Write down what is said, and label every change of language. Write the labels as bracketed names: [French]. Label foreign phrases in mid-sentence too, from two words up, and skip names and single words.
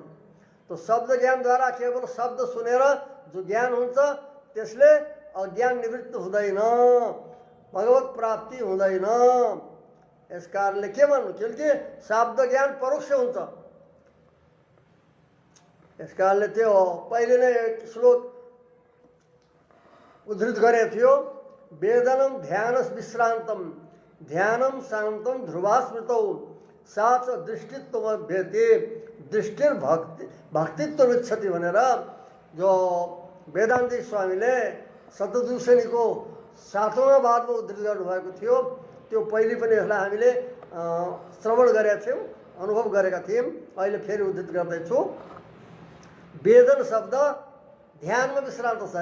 [Nepali] तो शब्द ज्ञानद्वारा केवल शब्द सुनेर जो ज्ञान हुन्छ त्यसले अज्ञान निवृत्त हुँदैन भगवत प्राप्ति हुँदैन। यस कारणले के भन्नु किनकि शब्द ज्ञान परोक्ष हुन्छ। यस कारणले त्यो पहिले नै एक श्लोक उद्धृत गरेको थियो [Sanskrit] वेदनम ध्यानस विश्रान्तम ध्यानम शान्तम ध्रुवास्मृतौ साच दृष्टित्व भेते दृष्टिर भक्तित्व विच्छति [Nepali] भनेर जो वेदान्ती स्वामीले शतदूषणीको 7औं वादमा उद्धृत गर्नुभएको थियो। त्यो पहिले पनि यसलाई हामीले श्रवण गरेका थियौँ अनुभव गरेका थियौँ। अहिले फेरि उद्धृत गर्दैछु। वेदन शब्द ध्यानमा विश्रान्त छ।